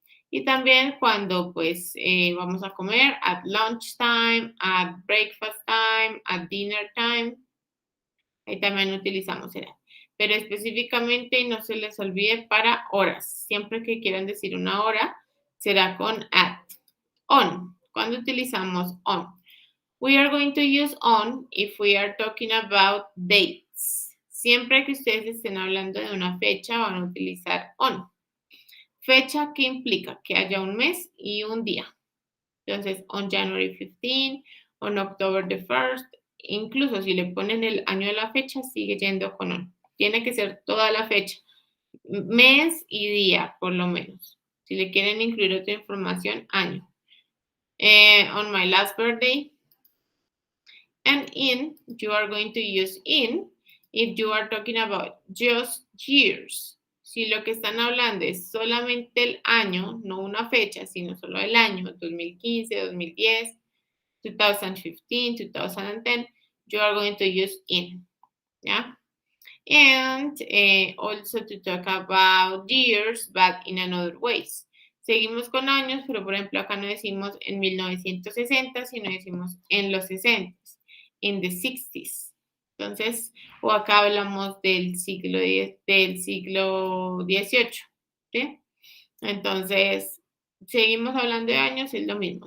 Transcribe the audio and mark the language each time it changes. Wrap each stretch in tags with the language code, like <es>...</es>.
<es>Y también cuando pues vamos a comer,</es> <en>at lunchtime, at breakfast time, at dinner time,</en> <es>ahí también utilizamos el at. Pero específicamente no se les olvide para horas. Siempre que quieran decir una hora, será con at. On. ¿Cuándo utilizamos on?</es> <en>We are going to use on if we are talking about dates.</en> <es>Siempre que ustedes estén hablando de una fecha, van a utilizar on. Fecha que implica que haya un mes y un día. Entonces,</es> <en>on January 15, on October the 1st,</en> <es>incluso si le ponen el año de la fecha, sigue yendo con on. Tiene que ser toda la fecha, mes y día, por lo menos. Si le quieren incluir otra información, año.</es> <en>On my last birthday. And in, you are going to use in if you are talking about just years.</en> <es>Si lo que están hablando es solamente el año, no una fecha, sino solo el año, 2015, 2010, 2015, 2010,</es> <en>you are going to use in,</en> <es>¿ya?</es> <en>And also to talk about years, but in another ways.</en> <es>Seguimos con años, pero por ejemplo acá no decimos en 1960, sino decimos en los 60,</es> <en>in the 60s.</en> <es>Entonces, o acá hablamos del siglo XVIII, ¿sí? Entonces, seguimos hablando de años, es lo mismo.</es>